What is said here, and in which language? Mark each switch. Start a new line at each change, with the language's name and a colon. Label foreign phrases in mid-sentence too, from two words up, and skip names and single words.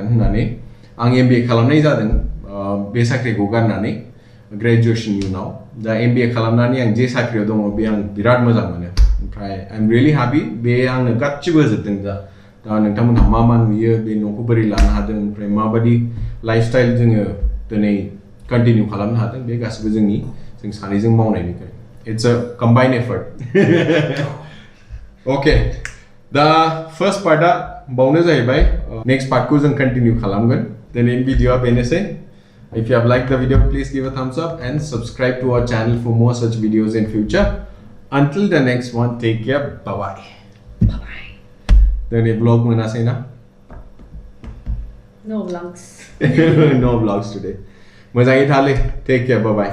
Bodo: होननानै आं MBA खालामनाय जादों बे साख्रिखौ गारनानै ग्रेजुएशननि उनाव दा MBA खालामनानै आं जे साख्रियाव दङ बे आं बिराद मोजां मोनो ओमफ्राय
English: I am really happy
Bodo: बे आंनो गासिबो होजोबदों दा नोंथांमोनहा मा नुयो बे न'खौ बोरै लानो हादों ओमफ्राय माबायदि लाइफस्टाइल जोङो दिनै कन्टिनिउ खालामनो हादों बे गासिबो जों सानैजों मावनायनिफ्राय
English: it's a combined effort
Bodo: अके दा
English: first part
Bodo: बावनो जाहैबाय
English: next part
Bodo: जों कन्टिनिउ खालामगोन दिनैनि भिडिअआ बेनोसै
English: If you have liked the video, please give a thumbs up and subscribe to our channel for more such videos in future. Until the next one, take care. Bye-bye. Bye-bye. Then a vlog
Bodo: manasai na?
English: No vlogs. No vlogs today.
Bodo: Mazangi thale.
English: Take care. Bye-bye.